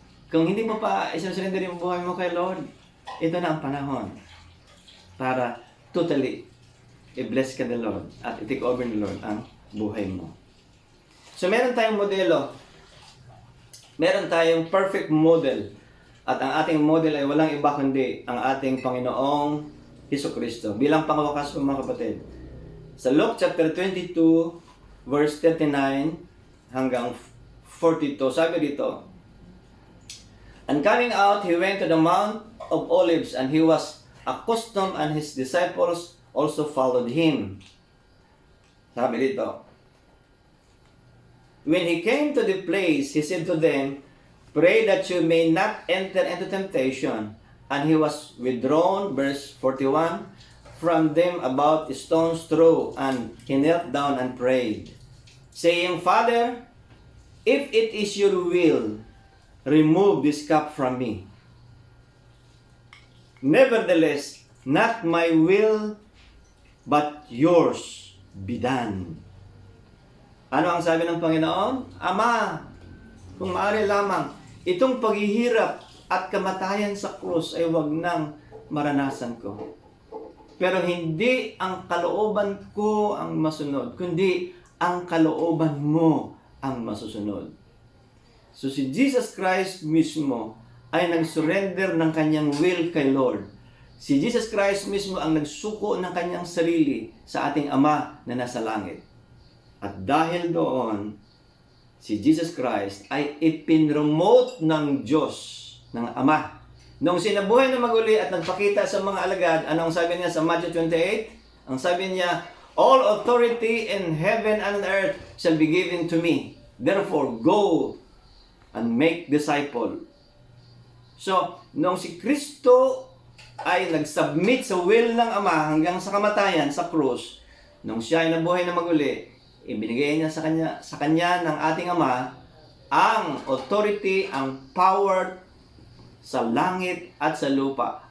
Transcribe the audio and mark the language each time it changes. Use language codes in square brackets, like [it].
[tl] Kung hindi mo pa isinurrender yung buhay mo kay Lord, ito na ang panahon para totally i-bless ka ng Lord at i-take over ng Lord ang buhay mo. So, meron tayong modelo. Meron tayong perfect model. At ang ating model ay walang iba kundi ang ating Panginoong Hesukristo. Bilang pangwakas po mga kapatid. Sa Luke chapter 22, verse 39 hanggang 42, sabi dito, [en] And coming out, he went to the Mount of Olives, and he was accustomed, and his disciples also followed him. [tl] Sabi dito, [en] When he came to the place, he said to them, Pray that you may not enter into temptation. And he was withdrawn, verse 41, from them about a stone's throw, and he knelt down and prayed, saying, Father, if it is your will, remove this cup from me. Nevertheless, not my will, but yours be done. [tl] Ano ang sabi ng Panginoon? Ama, kung maaari lamang, itong paghihirap at kamatayan sa krus ay wag nang maranasan ko. Pero hindi ang kalooban ko ang masunod, kundi ang kalooban mo ang masusunod. So si Jesus Christ mismo ay nag-surrender ng kanyang will kay Lord. Si Jesus Christ mismo ang nagsuko ng kanyang sarili sa ating Ama na nasa langit. At dahil doon, si Jesus Christ ay ipinromote ng Diyos, ng Ama. Nung sinabuhay na maguli at nagpakita sa mga alagad, anong sabi niya sa Matthew 28? Ang sabi niya, [en] All authority in heaven and on earth shall be given to me. Therefore, go and make disciple. [tl] So, nung si Kristo ay nag-submit sa will ng Ama hanggang sa kamatayan, sa krus, nung siya ay nabuhay na maguli, ibinigay niya sa kanya ng ating Ama ang authority, ang power sa langit at sa lupa.